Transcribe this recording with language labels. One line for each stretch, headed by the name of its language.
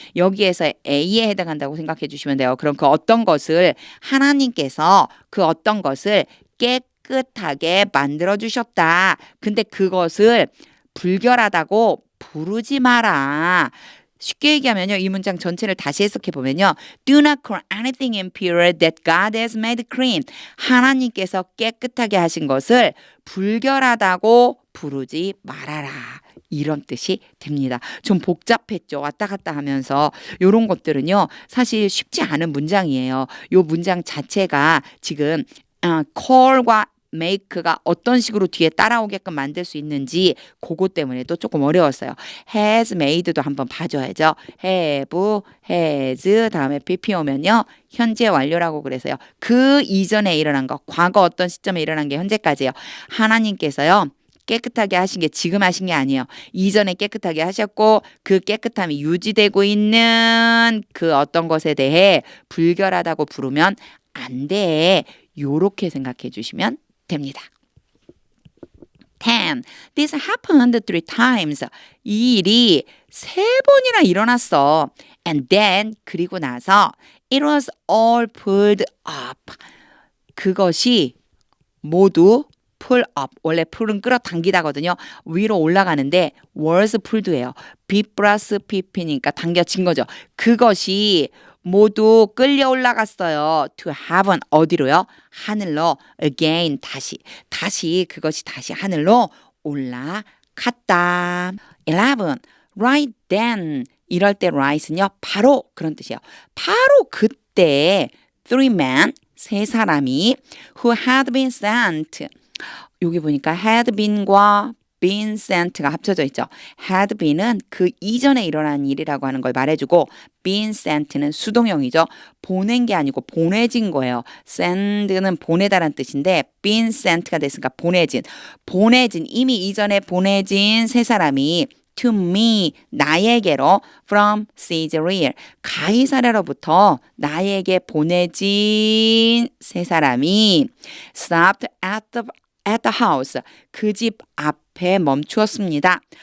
Korean: 여기에서 A에 해당한다고 생각해 주시면 돼요. 그럼 그 어떤 것을 하나님께서 그 어떤 것을 깨끗하게 만들어 주셨다. 근데 그것을 불결하다고 부르지 마라. 쉽게 얘기하면요. 이 문장 전체를 다시 해석해 보면요.
English: Do not call anything impure that God has made clean.
Korean: 하나님께서 깨끗하게 하신 것을 불결하다고 부르지 말아라. 이런 뜻이 됩니다. 좀 복잡했죠. 왔다 갔다 하면서 이런 것들은요. 사실 쉽지 않은 문장이에요. 이 문장 자체가 지금 call과 make가 어떤 식으로 뒤에 따라오게끔 만들 수 있는지 그것 때문에도 조금 어려웠어요. has made도 한번 봐줘야죠. have, has 다음에 pp 오면요. 현재 완료라고 그래서요. 그 이전에 일어난 거, 과거 어떤 시점에 일어난 게 현재까지예요. 하나님께서요. 깨끗하게 하신 게 지금 하신 게 아니에요. 이전에 깨끗하게 하셨고 그 깨끗함이 유지되고 있는 그 어떤 것에 대해 불결하다고 부르면 안 돼. 요렇게 생각해 주시면 됩니다.
English: 10. This happened 3 times.
Korean: 이 일이 3번이나 일어났어.
English: And then
Korean: 그리고 나서
English: it was all pulled up.
Korean: 그것이 모두
English: pull up.
Korean: 원래 pull은 끌어당기다거든요. 위로 올라가는데 was pulled예요. B 플러스 pp니까 당겨진 거죠. 그것이 모두 끌려 올라갔어요.
English: To heaven
Korean: 어디로요? 하늘로.
English: Again
Korean: 다시 그것이 다시 하늘로 올라갔다. 11.
English: right then.
Korean: 이럴 때 right은요. 바로 그런 뜻이에요. 바로 그때
English: three men,
Korean: 세 사람이
English: who had been sent.
Korean: 여기 보니까 had been과 been sent가 합쳐져 있죠. had been은 그 이전에 일어난 일이라고 하는 걸 말해주고 been sent는 수동형이죠. 보낸 게 아니고 보내진 거예요. send는 보내다란 뜻인데 been sent가 됐으니까 보내진 이미 이전에 보내진 세 사람이
English: to me,
Korean: 나에게로
English: from Caesarea,
Korean: 가이사랴로부터 나에게 보내진 세 사람이
English: stopped at the house,
Korean: 그 집 앞에 멈추었습니다.